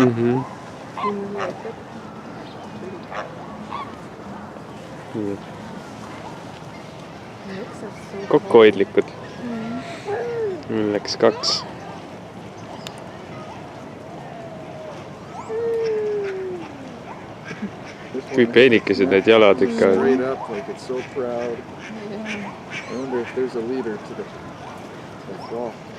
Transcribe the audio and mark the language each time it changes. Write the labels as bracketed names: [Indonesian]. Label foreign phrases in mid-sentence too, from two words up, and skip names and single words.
[Estonian] Kokkuhoidlikud. Mul läks 2. Kui peenikesed need jalad ikka on. [English] Straight up, like it's so proud. I wonder if there's a leader to the flock.